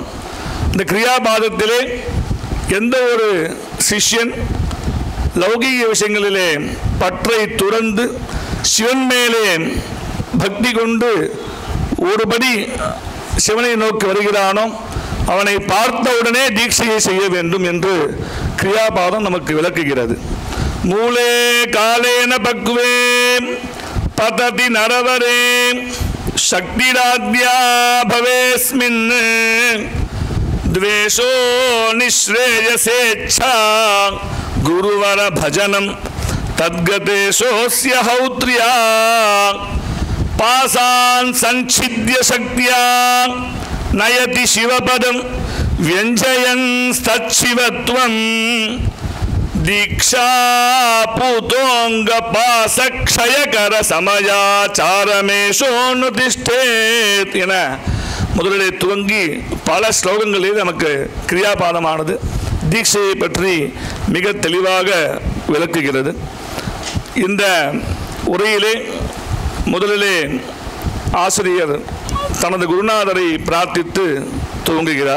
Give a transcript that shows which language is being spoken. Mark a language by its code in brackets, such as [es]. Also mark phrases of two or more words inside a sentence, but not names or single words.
[ta] இந்த கிரியாபாதத்திலே எந்த ஒரு சிஷ்யன் லௌகீக விஷயங்களிலே பற்றை துறந்து சிவன் மேலே பக்தி கொண்டு ஒருபடி சிவனை நோக்கி வருகிறானோ அவனை பார்த்தவுடனே தீட்சையை செய்ய வேண்டும் என்று கிரியாபாதம் நமக்கு விளக்குகிறது. [sa] मूले कालेन पक्वे पतति नरवरे शक्तिराद्या भवेऽस्मिन् द्वेषो निःश्रेयसेच्छा गुरुवर भजनं तद्गतेशोऽस्य हौत्र्या पासान् संच्छिद्य शक्त्या नयति शिवपदं व्यञ्जयन् तच्छिवत्वं दीक्षा पूतोंग पासक्षयकर समयाचारमेशोनुतिष्ठेत् [ta] என முதலிலே துவங்கி பல ஸ்லோகங்களில் நமக்கு கிரியாபாதமானது தீட்சையை பற்றி மிக தெளிவாக விளக்குகிறது. இந்த உரையிலே முதலிலே ஆசிரியர் தனது குருநாதரை பிரார்த்தித்து துவங்குகிறார்.